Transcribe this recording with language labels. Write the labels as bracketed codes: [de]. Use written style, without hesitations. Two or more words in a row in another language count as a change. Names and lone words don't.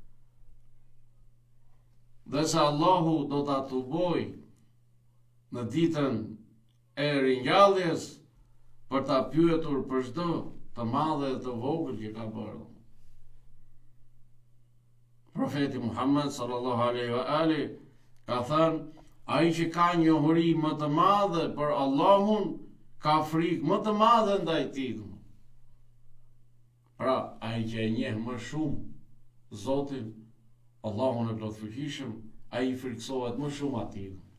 [sq] Dhe se Allahu do ta tuboj në ditën e ringjalljes për ta pyetur për çdo të madhe dhe të vogël që ka bërë. Profeti Muhammed [ar] صلى الله عليه وآل [sq] ka thënë, ai që ka njohuri më të madhe për Allahun ka frikë më të madhe ndaj tij. Pra, ai që e njeh më shumë Zotin, Allahun e plotfuqishëm, ai friksohet më shumë atij.